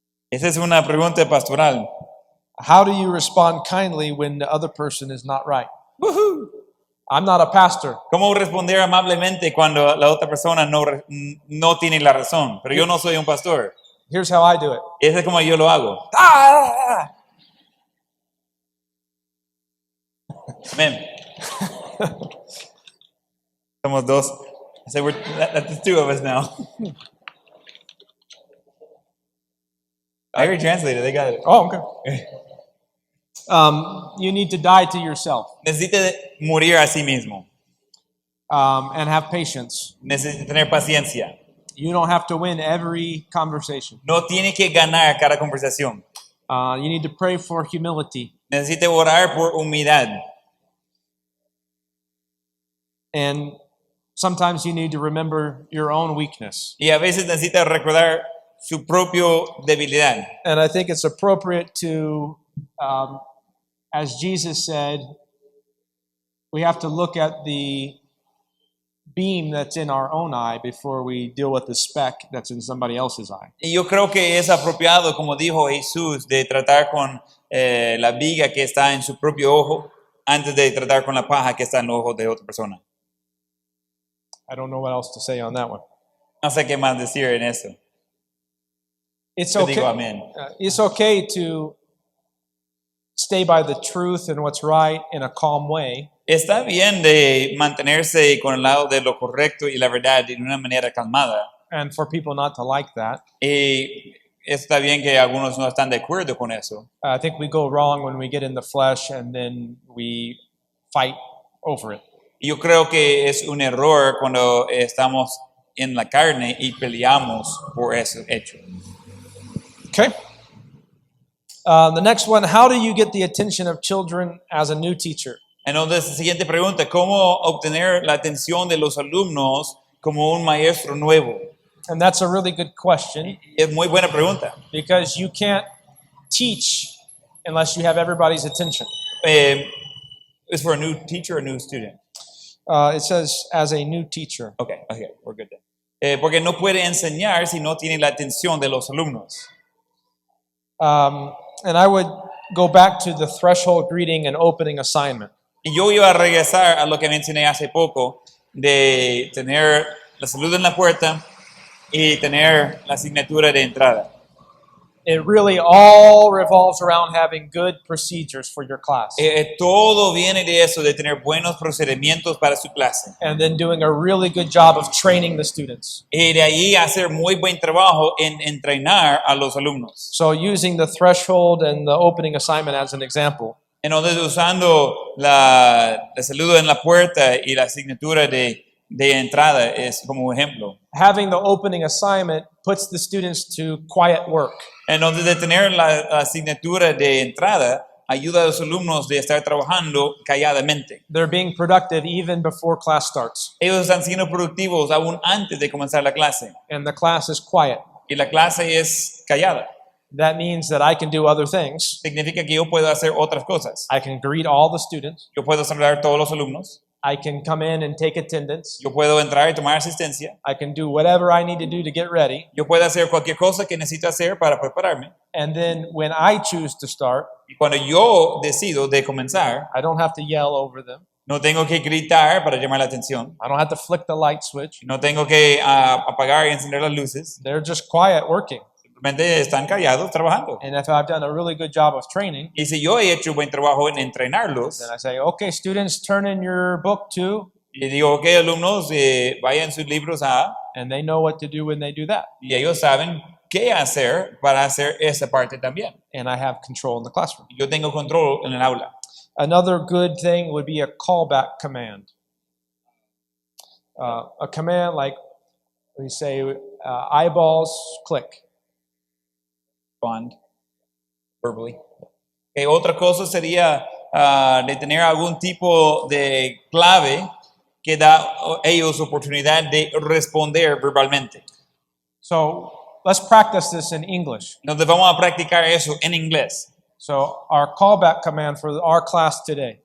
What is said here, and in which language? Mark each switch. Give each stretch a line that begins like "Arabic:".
Spanish: Esa es una pregunta pastoral.
English: How do you respond kindly when the other person is not right? ¡Woohoo! I'm not a pastor.
Spanish: ¿Cómo responder amablemente cuando la otra persona no tiene la razón? Pero yo no soy un pastor.
English: Here's how I do it.
Spanish: Ese es como yo lo hago. Amén. Somos dos.
English: So that's the two of us now. I already translated. They got it. Oh, okay. You need to die to yourself
Spanish: Necesita morir a sí mismo.
English: and have patience.
Spanish: Necesita tener paciencia.
English: You don't have to win every conversation.
Spanish: No tiene que ganar cada conversación.
English: You need to pray for humility.
Spanish: Necesita orar por humildad.
English: And sometimes you need to remember your own weakness.
Spanish: Y a veces necesita recordar su propio debilidad.
English: And I think it's appropriate to, as Jesus said, we have to look at the beam that's in our own eye before we deal with the speck that's in somebody else's eye.
Spanish: Y yo creo que es apropiado, como dijo Jesús, de tratar con la viga que está en su propio ojo antes de tratar con la paja que está en el ojo de otra persona.
English: I don't know what else to say on that one.
Spanish: No sé qué más decir en eso.
English: It's
Spanish: Yo
English: okay.
Spanish: digo amén.
English: It's okay to stay by the truth and what's right in a calm way.
Spanish: Está bien de mantenerse con el lado de lo correcto y la verdad de una manera calmada.
English: And for people not to like that.
Spanish: Y está bien que algunos no están de acuerdo con eso.
English: I think we go wrong when we get in the flesh and then we fight over it.
Spanish: Yo creo que es un error cuando estamos en la carne y peleamos por ese hecho.
English: Okay. The next one, how do you get the attention of children as a new teacher?
Spanish: Entonces, siguiente pregunta, ¿cómo obtener la atención de los alumnos como un maestro nuevo?
English: And that's a really good question
Spanish: Es muy buena pregunta.
English: because you can't teach unless you have everybody's attention. ¿Es for a new teacher or a new student? It says as a new teacher. Okay, we're good then.
Spanish: Porque no puede enseñar si no tiene la atención de los alumnos.
English: And I would go back to the threshold greeting and opening assignment.
Spanish: Y yo iba a regresar a lo que mencioné hace poco, de tener la salud en la puerta y tener la asignatura de entrada.
English: It really all revolves around having good procedures for your class
Spanish: Todo viene de eso, de tener buenos procedimientos para su clase.
English: and then doing a really good job of training the students.
Spanish: Y de ahí hacer muy buen trabajo en entrenar a los alumnos.
English: So using the threshold and the opening assignment as an example,
Spanish: Entonces, usando la saludo en la puerta y la asignatura de entrada es como ejemplo.
English: having the opening assignment puts the students to quiet work.
Spanish: Entonces, de tener la asignatura de entrada ayuda a los alumnos de estar trabajando calladamente.
English: They're being productive even before class starts,
Spanish: Ellos están siendo productivos aún antes de comenzar la clase.
English: and the class is quiet.
Spanish: Y la clase es callada.
English: That means that I can do other things.
Spanish: Significa que yo puedo hacer otras cosas.
English: I can greet all the students.
Spanish: Yo puedo saludar a todos los alumnos.
English: I can come in and take attendance.
Spanish: Yo puedo entrar y tomar asistencia.
English: I can do whatever I need to do to get ready.
Spanish: Yo puedo hacer cualquier cosa que necesito hacer para prepararme.
English: And then when I choose to start,
Spanish: Y cuando yo decido de comenzar,
English: I don't have to yell over them.
Spanish: no tengo que gritar para llamar la atención.
English: I don't have to flick the light switch.
Spanish: No tengo que apagar y encender las luces.
English: They're just quiet working.
Spanish: Simplemente están callados trabajando.
English: And if I've done a really good job of training,
Spanish: Y si yo he hecho buen trabajo en entrenarlos,
English: then I say, okay, students, turn in your book to,
Spanish: y digo, ok, alumnos, vayan sus libros a,
English: and they know what to do when they do that.
Spanish: y ellos saben qué hacer para hacer esa parte también.
English: And I have control in the classroom.
Spanish: Yo tengo control en el aula.
English: Another good thing would be a callback command. A command like we say, eyeballs, click. Bond, verbally.
Spanish: Otra cosa sería de tener algún tipo de clave que da a ellos oportunidad de responder verbalmente.
English: So let's practice this in English.
Spanish: Entonces vamos a practicar eso en inglés.
English: So our callback command for our class today.